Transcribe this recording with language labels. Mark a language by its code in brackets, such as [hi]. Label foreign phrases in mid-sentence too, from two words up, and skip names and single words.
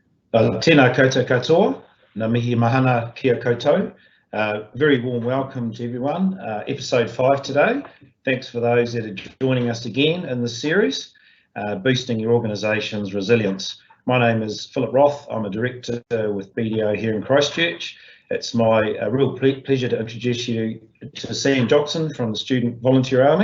[mi] Tēnā koutou katoa, ngā mihi mahana kia koutou. [en] Very warm welcome to everyone. Episode 5 today. Thanks for those that are joining us again in this series, Boosting Your Organisation's Resilience. My name is Philip Roth. I'm a director with BDO here in Christchurch. It's my real pleasure to introduce you to Sam Johnson from the Student Volunteer Army.